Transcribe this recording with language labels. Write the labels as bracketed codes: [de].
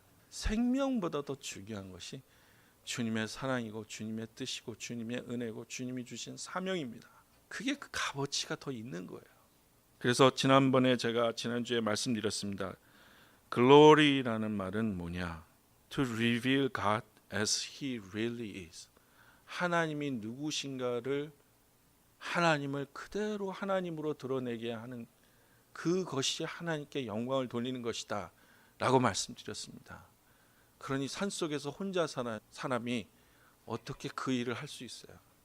[ko] 생명보다 더 중요한 것이 주님의 사랑이고 주님의 뜻이고 주님의 은혜고 주님이 주신 사명입니다. 그게 그 값어치가 더 있는 거예요. 그래서 지난주에 말씀드렸습니다. Glory라는 말은 뭐냐? [en] To reveal God as He really is. [ko] 하나님이 누구신가를, 하나님을 그대로 하나님으로 드러내게 하는 그것이 하나님께 영광을 돌리는 것이다 라고 말씀드렸습니다. 그러니 산속에서 혼자 사는 사람이 어떻게 그 일을 할 수 있어요?